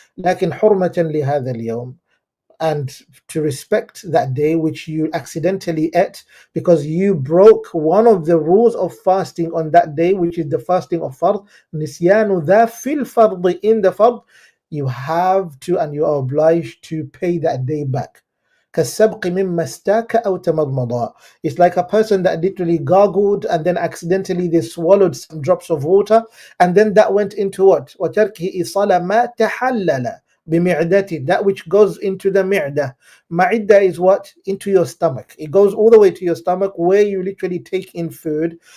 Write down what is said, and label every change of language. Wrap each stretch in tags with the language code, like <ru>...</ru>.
<ar>لكن حرمة لهذا اليوم,</ar> <en>and to respect that day which you accidentally ate because you broke one of the rules of fasting on that day, which is the fasting of fard.</en> <ar>نسيان ذا في الفرض,</ar> <en>in the fard, you have to and you are obliged to pay that day back.</en> <ar>كالسبق مما استاك أو تمضمضا.</ar> <en>It's like a person that literally gargled and then accidentally they swallowed some drops of water, and then that went into what?</en> <ar>وتركه إيصال ما تحلل بمعدته,</ar> <en>that which goes into the mi'dah. Ma'idda is what? Into your stomach. It goes all the way to your stomach where you literally take in food.</en>